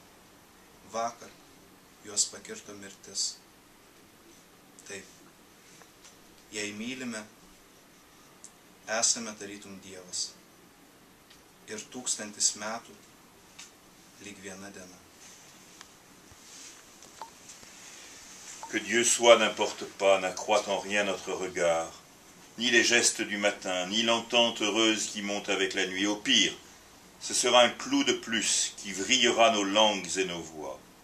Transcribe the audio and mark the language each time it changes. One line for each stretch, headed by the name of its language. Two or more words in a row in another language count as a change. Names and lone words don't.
Lithuanian: Vakar juos pakirto mirtis. Taip, jei mylime, esame tarytum Dievas. Ir 1000 metų lyg viena diena.
French: Que Dieu soit n'importe pas, n'accroît en rien notre regard, ni les gestes du matin, ni l'entente heureuse qui monte avec la nuit. Au pire, ce sera un clou de plus qui vrillera nos langues et nos voix.